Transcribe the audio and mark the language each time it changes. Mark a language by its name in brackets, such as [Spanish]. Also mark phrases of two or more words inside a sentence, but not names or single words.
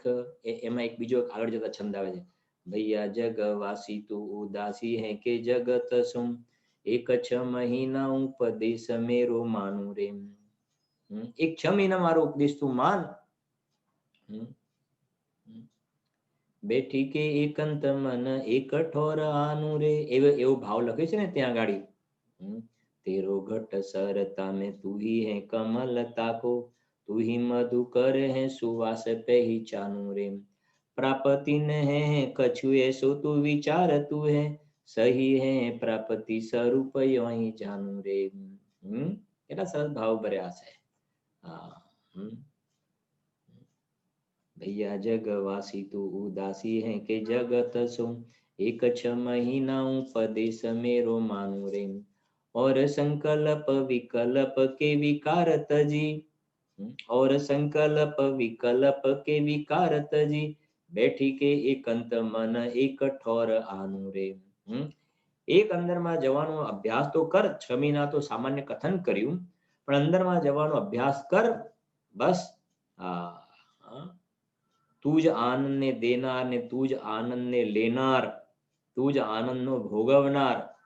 [Gujarati] એમાં એક બીજો આગળ જતા છંદ આવે છે, [Braj] भैया जगवासी तू उदासी हे के जगत सुम, एक छ महिना उपदेश मेरो मानू रे. [Gujarati] એક 6 મહિના મારો ઉપદેશ તું માન. [Braj] बैठी के एकांत मन एक ठोर आनू रे, [Gujarati] એવો ભાવ લખે છે ને ત્યાં ગાડી. [Braj] तेरो घट सरता में तू ही है कमलता को, तू ही मधुकर है सुवास पहचानू रे, प्रापति न है कछु ऐसो तू विचार तू है, सही है प्रापति स्वरूप योही जानू रे. [Gujarati] કેટલા સરસ ભાવ ભર્યા છે. [Braj] भैया जगवासी तू उदासी है के जगत सो, एक छ महीना उपदेश मेरो मानू रे, और संकल्प विकल्प के विकार तजी, और संकल्प विकल्प के विकार तजी, बैठी के एकांत मन एक ठोर आनू रे. [Gujarati] એક અંદરમાં જવાનો અભ્યાસ તો કર. 6 મહિના તો સામાન્ય કથન કર્યું, પણ અંદરમાં જવાનો અભ્યાસ કર. બસ તું જ આનંદને દેનાર ને તું જ આનંદને લેનાર, તું જ આનંદનો ભોગવનાર.